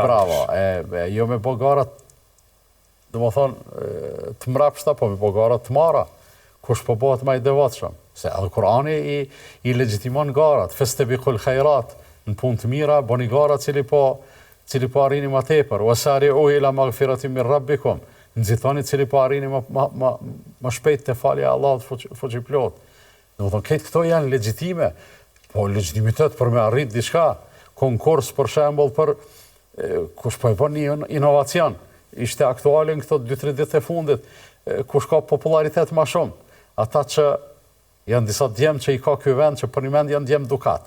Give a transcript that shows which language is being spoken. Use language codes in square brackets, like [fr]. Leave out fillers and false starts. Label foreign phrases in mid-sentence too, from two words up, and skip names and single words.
[sq] Bravo, jo me bo gara, dhe më thonë, të mrapshta, po me bo gara të mara. Kush po bëhet më i devotshëm. Se edhe Kurani i legjitimon garat, [ar] فاستبقوا الخيرات, [sq] në punë të mira, boni gara cili po arrini më tepër, [ar] وسارعوا إلى مغفرة من ربكم, [sq] nxitoni cili po arrini më shpejt te falja e Allahut fuqiplot. Domethënë këto janë legjitime, po legjitimitet për me arrit diçka, konkurs për shembull për kush po e bën një inovacion, ishte aktuale në këto 2-3 ditë e fundit, kush ka popularitet më shumë, ata që janë disa djemë që i ka ky vend që për një mend janë djemë dukat.